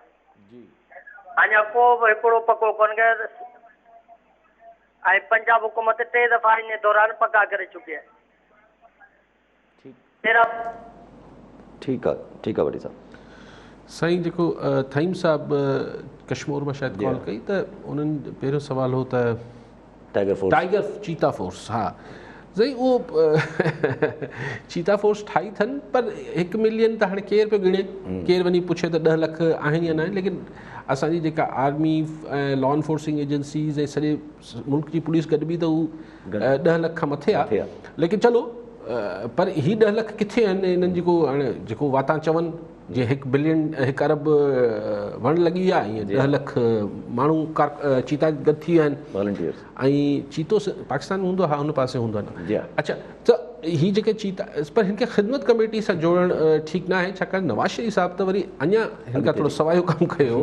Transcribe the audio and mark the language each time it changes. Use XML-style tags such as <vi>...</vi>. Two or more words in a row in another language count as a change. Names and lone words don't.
<sd>अञा को बि हिकिड़ो पको कोन कयो ऐं पंजाब हुकूमत 3 दफ़ा इन दौरान पका करे चुकी आहे। ठीकु आहे भट्टी साहब। साईं जेको थईम साहब कश्मीर में शायदि कॉल कई त उन्हनि पहिरियों सुवाल हो त टाइगर चीता फोर्स, हा साईं उहो चीता फोर्स ठाही अथनि, पर 1 मिलियन त हाणे केरु पियो गिणे, केरु वञी पुछे त 10 लख आहिनि या न आहिनि। लेकिन असांजी जेका आर्मी ऐं</sd> <en>law enforcing agencies</en> <sd>ऐं सॼे मुल्क जी पुलिस गॾु बि त हू 10 लख खां मथे आहे। लेकिन चलो, पर ही 10 लख किथे आहिनि? इन्हनि जेको वाता चवनि जीअं 1 बिलियन 1 अरब वण लॻी आहे, ईअं 10 लख माण्हू चीता गॾु थी विया आहिनि वॉलंटियर्स। ऐं चीतो पाकिस्तान में हूंदो आहे, हा हुन पासे हूंदो आहे न। अच्छा, त ही जेके चीता, पर हिनखे ख़िदमत कमेटी सां जोड़णु ठीकु न आहे, छाकाणि नवाज़ शरीफ़ साहब त वरी अञा हिन खां थोरो सवायो कमु कयो।</sd>